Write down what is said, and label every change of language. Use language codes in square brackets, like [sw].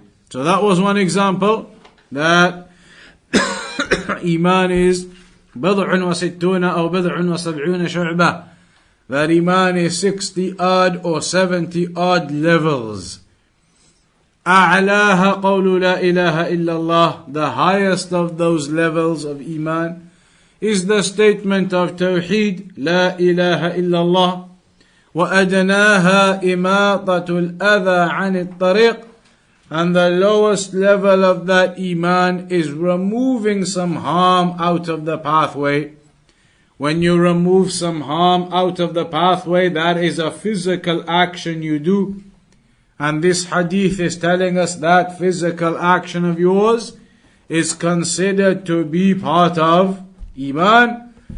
[en] So that was one example, that Iman is [ar] بضع وستون أو بضع وسبعون شعبة. [en] That Iman is 60 odd or 70 odd levels. [ar] أعلاها قول لا إله إلا الله. [en] The highest of those levels of Iman is the statement of Tawheed, [ar] La ilaha illallah. وأدناها إماطة الأذى عن الطريق. [en] And the lowest level of that Iman is removing some harm out of the pathway. When you remove some harm out of the pathway, that is a physical action you do. And this hadith is telling us that physical action of yours is considered to be part of Iman.